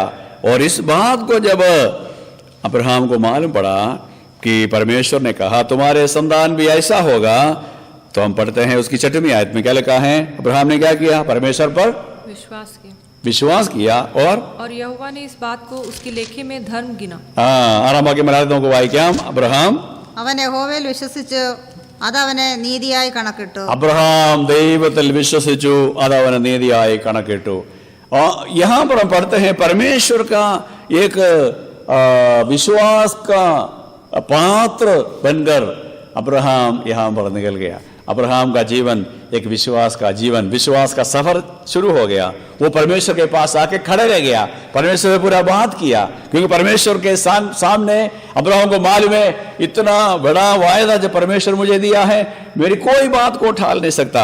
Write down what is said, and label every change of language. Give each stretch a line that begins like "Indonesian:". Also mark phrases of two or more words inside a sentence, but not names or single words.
Hindi: और इस बात को जब अब्राहम को मालूम पड़ा कि परमेश्वर ने कहा तुम्हारे संतान भी ऐसा होगा, तो हम पढ़ते हैं उसकी 6वीं आयत में क्या लिखा है, अब्राहम ने क्या किया, परमेश्वर पर विश्वास किया और यहोवा ने इस बात को उसके लेखे में धर्म गिना।
Malayalam: ആറാം മലയാളത്തിൽ വായിക്കാം. അബ്രഹാം അവൻ യഹോവയിൽ വിശ്വസിച്ചു, അതവനെ നീതിയായി കണക്കിട്ടു. अब्राहम ദൈവത്തിൽ വിശ്വസിച്ചു, അത് അവന് നീതിയായി കണക്കിട്ടു.
Hindi: यहाँ पर हम पढ़ते हैं परमेश्वर का एक विश्वास का पात्र बनकर अब्राहम यहाँ पर निकल गया। अब्राहम का जीवन एक विश्वास का जीवन, विश्वास का सफर शुरू हो गया। वो परमेश्वर के पास आके खड़े रह गया, परमेश्वर से पूरा बात किया, क्योंकि परमेश्वर के सामने अब्राहम को मालूम है इतना बड़ा वायदा जो परमेश्वर मुझे दिया है, मेरी कोई बात को टाल नहीं सकता।